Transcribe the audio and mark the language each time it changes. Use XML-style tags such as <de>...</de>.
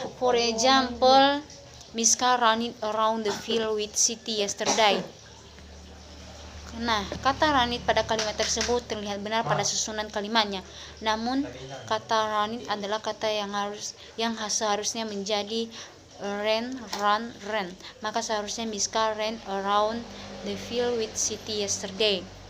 <en>For example, Miska running around the field with Siti yesterday.</en> <id>Nah, kata running pada kalimat tersebut terlihat benar pada susunan kalimatnya. Namun, kata running adalah kata yang seharusnya menjadi ran. Maka seharusnya</id> <en>Miska ran around the field with Siti yesterday.</en>